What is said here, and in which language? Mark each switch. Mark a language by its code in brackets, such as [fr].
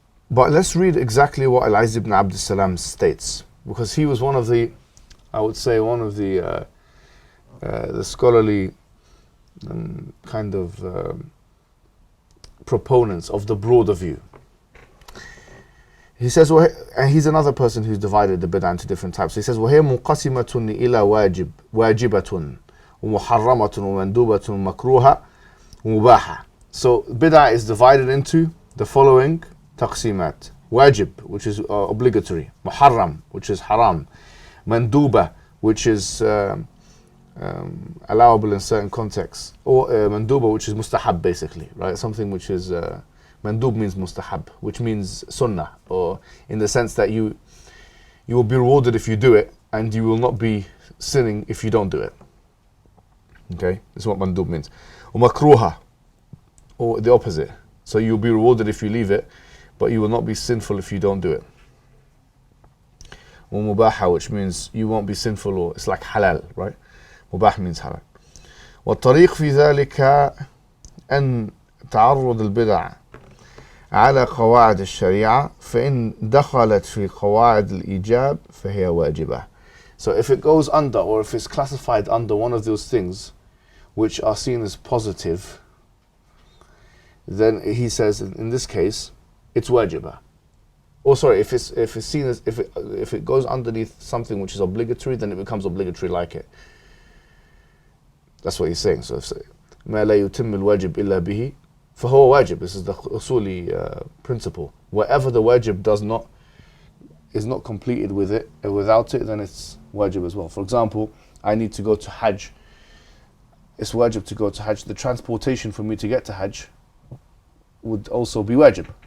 [en] But let's read exactly what Al-Izz ibn Abd Salam states, because he was one of the, I would say, one of the scholarly kind of proponents of the broader view. He says, and he's another person who's divided the bid'ah into different types. [ar] He says, وَهِيَ مُنْقَسِمَةٌ إِلَى وَاجِبَةٌ وَمُحَرَّمَةٌ وَمَنْدُوبَةٌ مَكْرُوهَةٌ وَمُبَاحَةٌ. [en] So bid'ah is divided into the following taqsimat. Wajib, which is obligatory. Muharram, which is haram. Manduba, which is allowable in certain contexts, or manduba, which is mustahab, basically, right? Something which is mandub means mustahab, which means sunnah, or in the sense that you will be rewarded if you do it, and you will not be sinning if you don't do it. Okay, this is what mandub means. Or makruha, or the opposite. So you'll be rewarded if you leave it, but you will not be sinful if you don't do it. Or mubaha, which means you won't be sinful, or it's like halal, right? مباح means halal. [ar] والطريق في ذلك أن تعرض البدع على قواعد الشريعة فإن دخلت في قواعد الإيجاب فهي واجبة. [en] So if it goes under, or if it's classified under one of those things which are seen as positive, then he says in this case it's wajibah. Or sorry, if it's seen as, if it goes underneath something which is obligatory, then it becomes obligatory like it. That's what he's saying. So if [ar] ما لا يتم الواجب إلا به فهو واجب. [en] This is the usuli principle. Whatever the wajib is not completed with it, without it, then it's wajib as well. For example, I need to go to Hajj. It's wajib to go to Hajj. The transportation for me to get to Hajj would also be wajib.